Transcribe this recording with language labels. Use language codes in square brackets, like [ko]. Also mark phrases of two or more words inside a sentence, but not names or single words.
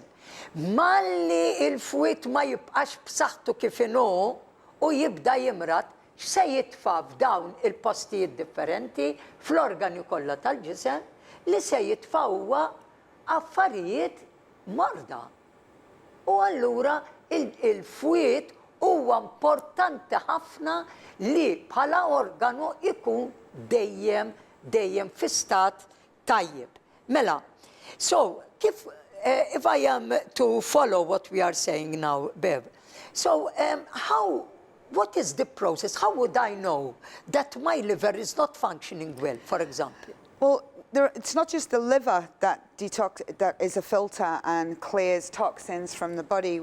[mt] Malli il-fwiet ma jibqax b'saħħtu kif inhu u jibda jimrad, se jitfa' f'dawn il-postijiet differenti fl-organi kollha tal-ġisem li se jitfa' huwa affarijiet morda. U allura il-fwiet huwa importanti ħafna li bħala organu ikun dejjem fi stat tajjeb. Mela, [en] so if I am to follow what we are saying now, Bev, so what is the process? How would I know that my liver is not functioning well, for example? Well, it's not just the liver that is a filter and clears toxins from the body.